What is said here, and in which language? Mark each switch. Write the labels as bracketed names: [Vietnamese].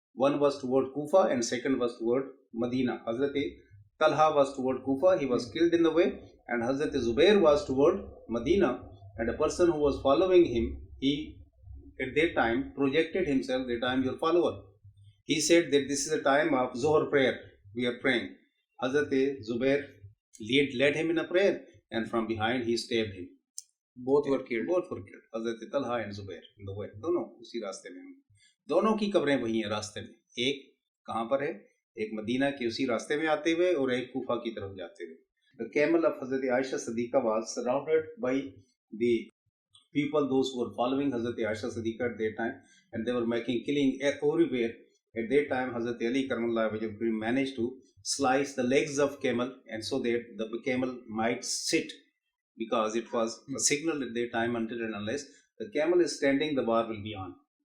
[English] One was toward Kufa and second was toward Medina. Hazrat Talha was toward Kufa, he was killed in the way, and Hazrat Zubair was toward Medina, and a person who was following him, he at that time projected himself that I am your follower. He said that this is a time of Zohar prayer. We are praying. Hazrat Zubair led him in a prayer, and from behind he stabbed him. both were killed. Both were killed. Hazrat Talha and Zubair in the way. [Hindi] दोनों उसी रास्ते में हैं. दोनों की कब्रें वही हैं रास्ते में. एक कहाँ पर है? एक मदीना के उसी रास्ते में आते हुए और एक कूफा की तरफ जाते हुए. [English] The camel of Hazrat Aisha Siddiqa was surrounded by the people, those who were following Hazrat Aisha Siddiqa at that time, and they were making killing everywhere. At that time, Hazrat Ali Karamallahu Wajhah managed to slice the legs of camel, and so that the camel might sit, because it was a signal at that time, until and unless the camel is standing, the war will be on.